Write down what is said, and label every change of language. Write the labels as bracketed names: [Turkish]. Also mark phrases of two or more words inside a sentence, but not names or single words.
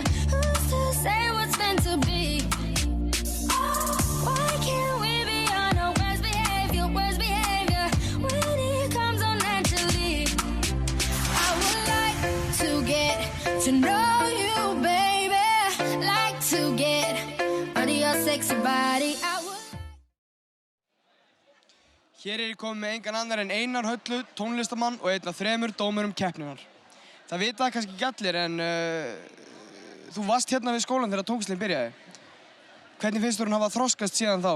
[English] Who's to say what's meant to be? Why can't we be on our worst behavior when it comes on naturally? I would like to get to know you, baby. Like to get under your sexy body. [Icelandic] Hér ég komið með engan annar en Einar Höllu, tónlistamann og einn af 3 dómurum keppninnar. Það vita það kannski ekki allir en þú varst hérna við skólan þegar tónlistin byrjaði. Hvernig finnst þú hún hafa þroskast síðan þá?